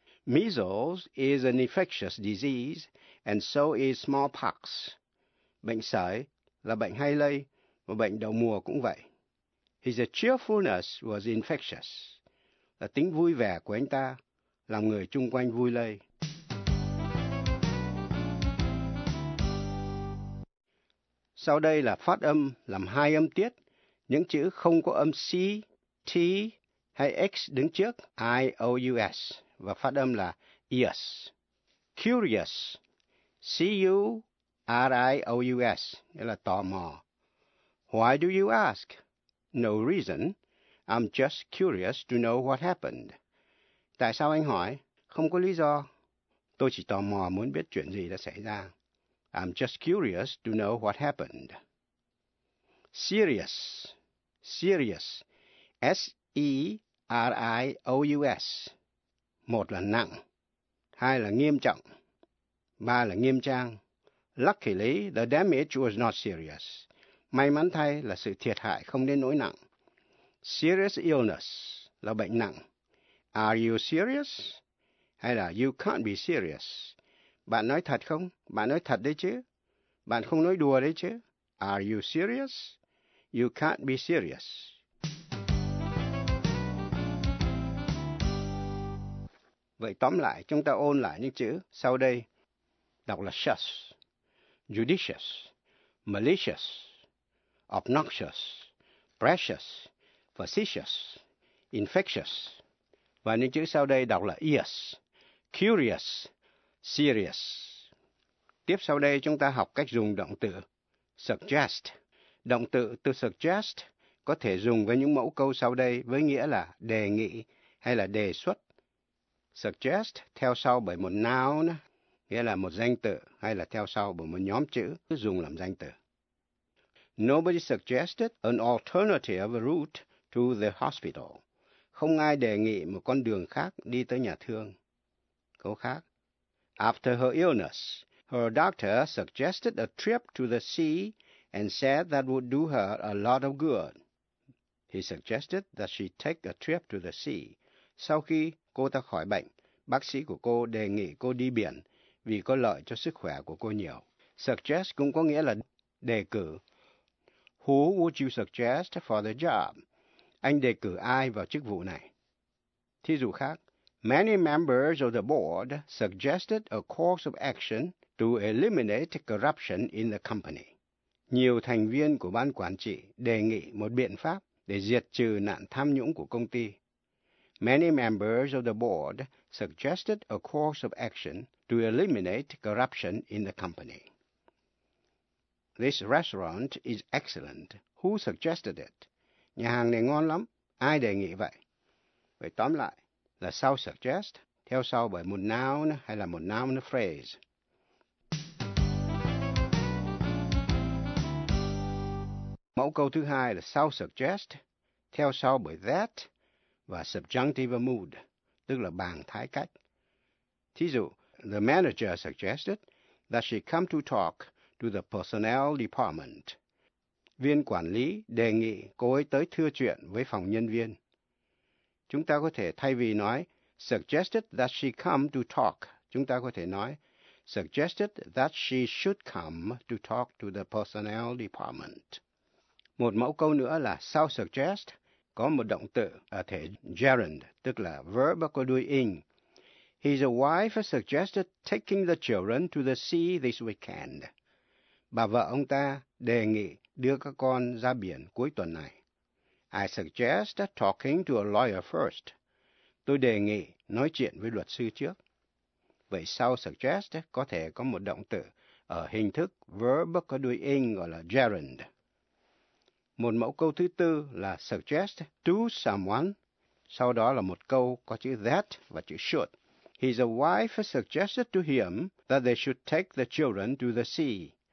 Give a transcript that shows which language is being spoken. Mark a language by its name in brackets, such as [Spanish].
[English] Measles is an infectious disease and so is smallpox. [Vietnamese] Bệnh sởi là bệnh hay lây và bệnh đầu mùa cũng vậy. [English] His cheerfulness was infectious. [Vietnamese] Là tính vui vẻ của anh ta làm người chung quanh vui lây. Sau đây là phát âm làm hai âm tiết, những chữ không có âm C, T hay X đứng trước, I, O, U, S, và phát âm là ears. [English] Curious, C, U, R, I, O, U, S, [Vietnamese] nghĩa là tò mò. [English] Why do you ask? No reason, I'm just curious to know what happened. [Vietnamese] Tại sao anh hỏi? Không có lý do, tôi chỉ tò mò muốn biết chuyện gì đã xảy ra. [English] I'm just curious to know what happened. Serious. Serious. [Vietnamese] S-E-R-I-O-U-S. Một là nặng. Hai là nghiêm trọng. Ba là nghiêm trang. [English] Luckily, the damage was not serious. [Vietnamese] May mắn thay là sự thiệt hại không đến nỗi nặng. [English] Serious illness [Vietnamese] là bệnh nặng. [English] Are you serious? [Vietnamese] Hay là [English] you can't be serious. [Vietnamese] Bạn nói thật không? Bạn nói thật đấy chứ? Bạn không nói đùa đấy chứ? [English] Are you serious? You can't be serious. [Vietnamese] Vậy tóm lại, chúng ta ôn lại những chữ sau đây. Đọc là shush, judicious, malicious, obnoxious, precious, facetious, infectious. Và những chữ sau đây đọc là ears, curious, serious. Tiếp sau đây chúng ta học cách dùng động từ suggest. Động từ to suggest có thể dùng với những mẫu câu sau đây với nghĩa là đề nghị hay là đề xuất. Suggest theo sau bởi một noun nghĩa là một danh từ, hay là theo sau bởi một nhóm chữ dùng làm danh từ. [English] Nobody suggested an alternative route to the hospital. [Vietnamese] Không ai đề nghị một con đường khác đi tới nhà thương. Câu khác. [English] After her illness, her doctor suggested a trip to the sea and said that would do her a lot of good. He suggested that she take a trip to the sea. [Vietnamese] Sau khi cô ta khỏi bệnh, bác sĩ của cô đề nghị cô đi biển vì có lợi cho sức khỏe của cô nhiều. Suggest cũng có nghĩa là đề cử. [English] Who would you suggest for the job? [Vietnamese] Anh đề cử ai vào chức vụ này? Thí dụ khác. [English] Many members of the board suggested a course of action to eliminate corruption in the company. [Vietnamese] Nhiều thành viên của ban quản trị đề nghị một biện pháp để diệt trừ nạn tham nhũng của công ty. [English] Many members of the board suggested a course of action to eliminate corruption in the company. This restaurant is excellent. Who suggested it? [Vietnamese] Nhà hàng này ngon lắm. Ai đề nghị vậy? Vậy tóm lại. Là sau suggest, theo sau bởi một noun hay là một noun phrase. Mẫu câu thứ hai là sau suggest, theo sau bởi that và subjunctive mood, tức là bằng thái cách. Thí dụ, [English] the manager suggested that she come to talk to the personnel department. [Vietnamese] Viên quản lý đề nghị cô ấy tới thưa chuyện với phòng nhân viên. Chúng ta có thể thay vì nói suggested that she come to talk, chúng ta có thể nói [English] suggested that she should come to talk to the personnel department. [Vietnamese] Một mẫu câu nữa là sau suggest có một động từ ở thể gerund, tức là verb có đuôi ing. [English] His wife suggested taking the children to the sea this weekend. [Vietnamese] Bà vợ ông ta đề nghị đưa các con ra biển cuối tuần này. [English] I suggest talking to a lawyer first. [Vietnamese] Tôi đề nghị nói chuyện với luật sư trước. Vậy sau suggest có thể có một động từ ở hình thức verb có đuôi ing gọi là gerund. Một mẫu câu thứ tư là suggest to someone. Sau đó là một câu có chữ that và chữ should. [English] His wife suggested to him that they should take the children to the sea.